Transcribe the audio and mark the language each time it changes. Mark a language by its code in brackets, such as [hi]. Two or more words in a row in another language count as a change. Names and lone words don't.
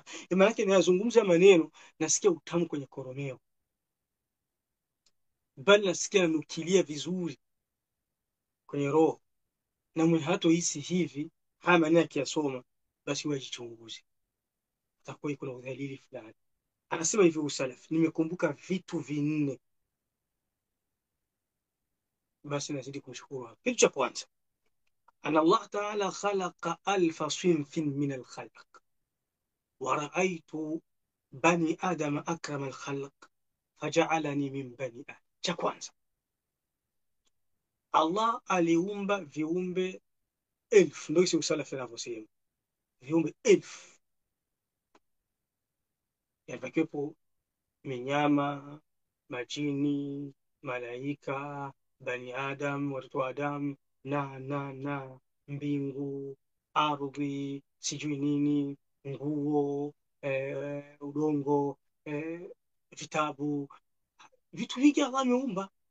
[sw] Maana yake ninazungumza maneno nasikia utamu kwenye koromeo, bali nasikia nanukilia vizuri kwenye roho, na mwenye hatohisi hivi haya maneno akiyasoma, basi wajichunguze, atakuwa iko na udhalili fulani. Anasema hivi usalaf, nimekumbuka vitu vinne, basi nazidi kumshukuru. Kitu cha kwanza, [ar] أن الله تعالى خلق 1000 صنف من الخلق ورأيت بني آدم أكرم الخلق فجعلني من بني آدم. [sw] Cha kwanza, Allah aliumba viumbe 1000. Ndio sio usalafi anavyosema viumbe 1000, yakiwepo minyama, majini, malaika, [ar] بني آدم, [sw] watoto wa Adam, na mbingu, ardhi, sijui nini, nguo, udongo, vitabu, vitu vingi Allah ameumba,